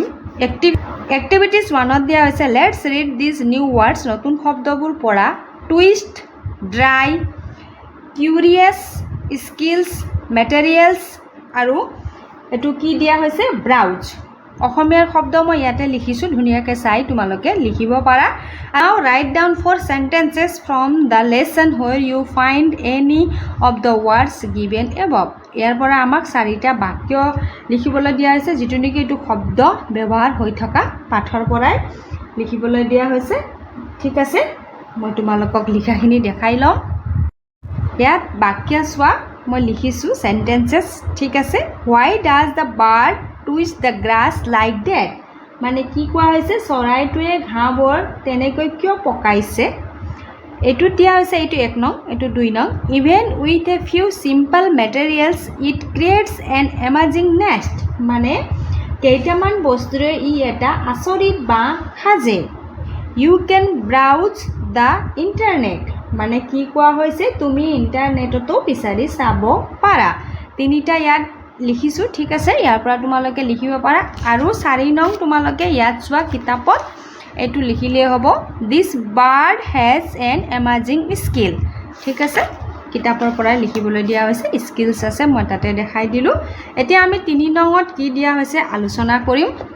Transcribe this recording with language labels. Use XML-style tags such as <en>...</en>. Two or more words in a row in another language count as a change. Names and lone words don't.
<as>এক্টিভিটিজ 1ত দিয়া হৈছে</as> <en>let's read this new words</en> <as>নতুন শব্দবোৰ পঢ়া</as> <en>twist dry curious skills materials</en> <as>আৰু এইটো কি দিয়া হৈছে ব্ৰাউজ অসমীয়াৰ শব্দ মই ইয়াতে লিখিছোঁ ধুনীয়াকৈ চাই তোমালোকে লিখিব পাৰা</as> <en>now write down 4 sentences from the lesson where you find any of the words given above</en> <as>ইয়াৰ পৰা আমাক 4টা বাক্য লিখিবলৈ দিয়া হৈছে যিটো নেকি এইটো শব্দ ব্যৱহাৰ হৈ থকা পাঠৰ পৰাই লিখিবলৈ দিয়া হৈছে ঠিক আছে মই তোমালোকক লিখাখিনি দেখাই লম ইয়াত বাক্য চোৱা মই লিখিছোঁ sentences ঠিক আছে</as> <en>why does the bird twist the grass like that</en> <as>মানে কি কোৱা হৈছে চৰাইটোৱে ঘাঁহবোৰ তেনেকৈ কিয় পকাইছে এইটো দিয়া হৈছে এইটো 1 নং এইটো 2 নং</as> <en>even with a few simple materials it creates an amazing nest</en> <as>মানে কেইটামান বস্তুৰে ই এটা আচৰিত বাঁহ সাজে</as> <en>you can browse the internet</en> <as>মানে কি কোৱা হৈছে তুমি ইন্টাৰনেটতো বিচাৰি চাব পাৰা তিনিটা ইয়াত লিখিছোঁ ঠিক আছে ইয়াৰ পৰা তোমালোকে লিখিব পাৰা আৰু 4 নং তোমালোকে ইয়াত চোৱা কিতাপত এইটো লিখিলে হ'ব</as> <en>this bird has an amazing skill</en> <as>ঠিক আছে কিতাপৰ পৰা লিখিবলৈ দিয়া হৈছে স্কিলছ আছে মই তাতে দেখাই দিলোঁ এতিয়া আমি 3 নংত কি দিয়া হৈছে আলোচনা কৰিম</as>